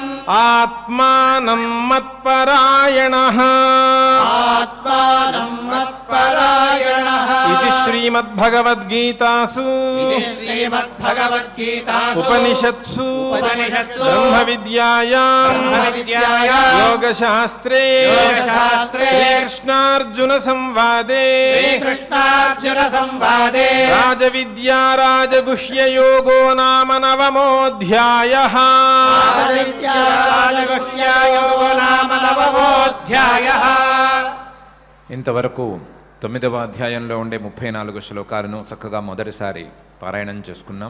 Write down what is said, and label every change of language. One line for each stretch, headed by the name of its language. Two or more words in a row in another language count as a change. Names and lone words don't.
Sanskrit: ఆత్మానం మత్పరాయణః ఆత్మానం మత్పరాయణః ఇది శ్రీమద్భగవద్గీతాసు ఇది శ్రీమద్భగవద్గీతాసు ఉపనిషత్సు ఉపనిషత్సు బ్రహ్మ విద్యాయాం బ్రహ్మవిద్యాయాం యోగశాస్త్రే యోగశాస్త్రే శ్రీకృష్ణార్జున సంవాదే శ్రీకృష్ణార్జున సంవాదే రాజవిద్యా రాజగుహ్యయోగో నామ నవమోऽధ్యాయః రాజగుహ్యయోగో నామ నవమోऽధ్యాయః.
Telugu: ఇంతవరకు 9వ అధ్యాయంలో ఉండే 34 శ్లోకాలను చక్కగా మొదటిసారి పారాయణం చేసుకున్నాం.